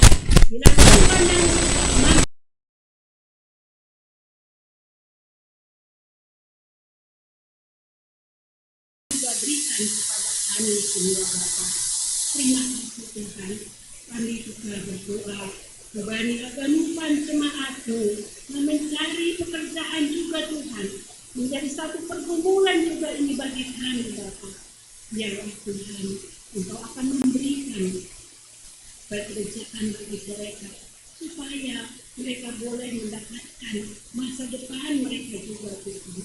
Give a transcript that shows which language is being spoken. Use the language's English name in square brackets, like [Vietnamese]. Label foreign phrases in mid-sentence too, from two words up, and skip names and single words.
[Indonesian] Bila Tuhan yang berikan kepada kami semua Bapa. Terima kasih Tuhan. Kami juga berdoa [Batak Simalungun] Bani haganupan [Indonesian] jemaat-Mu mencari pekerjaan juga Tuhan. Menjadi satu pergumulan juga ini bagi kami Bapa. Biarlah Tuhan Engkau akan memberikan pekerjaan bagi mereka supaya mereka boleh mendapatkan masa depan mereka juga Tuhan.